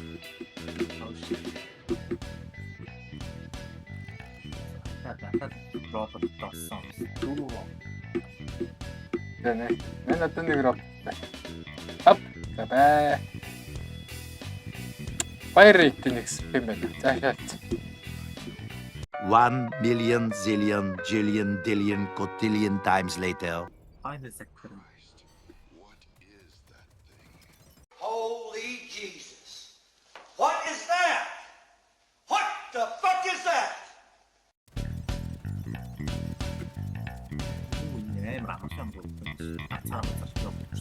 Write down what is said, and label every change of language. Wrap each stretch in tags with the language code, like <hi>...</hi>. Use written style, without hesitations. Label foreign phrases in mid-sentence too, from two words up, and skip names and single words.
<mn>Робот тассан. Дөрөв. Нэ. Мен одоо нэг робот. Ап. Бай.</mn> <en>Fire rate</en> <mn>нэгс юм байна. За шаац.</mn> <en>1 million zillion jillion dillion cotillion times later. Final sector. Holy Jesus. What is that? What the fuck is that?</en> <mn>Үгүй амар амархан юм. Цаана цааш</mn>